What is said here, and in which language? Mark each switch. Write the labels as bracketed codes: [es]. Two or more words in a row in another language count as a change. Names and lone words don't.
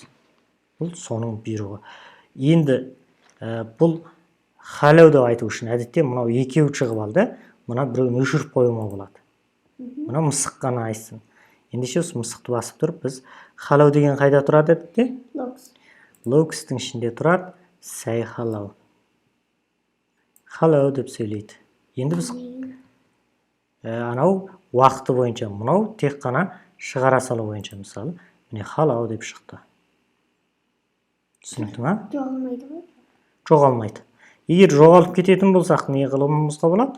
[kk] Бұл соның бұйрығы. Енді бұл hello деп айту үшін әдетте мынау екеу шығып алды. Мына біреуін өшіріп қоюға болады. Мына мысық қана айтсын. Ендеше осы мысықты басып тұрып, біз hello деген қайда тұрады әдетте? Looks-тың ішінде тұрады. [en] Say hello. [kk] Hello деп сөйлейді. Енді біз анау уақыты бойынша, мынау тек қана шығара салу бойынша, мысалы, міне hello деп шықты. Түсінікті ма? Жоғалмайды. Егер жоғалып кететін болсақ, не қылуымызға болады?